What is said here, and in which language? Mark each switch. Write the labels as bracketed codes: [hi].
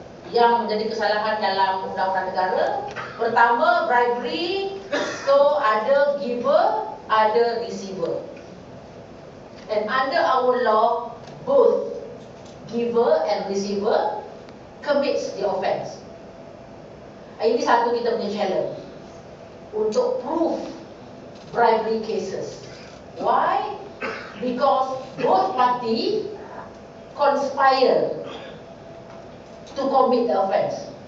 [ms] yang menjadi kesalahan dalam undang-undang negara. Pertama, bribery. So ada giver, ada receiver. [en] And under our law, both giver and receiver commits the offence. [ms] Ini satu kita punya challenge untuk [en] prove bribery cases. Why? Because both party conspire to commit the offence.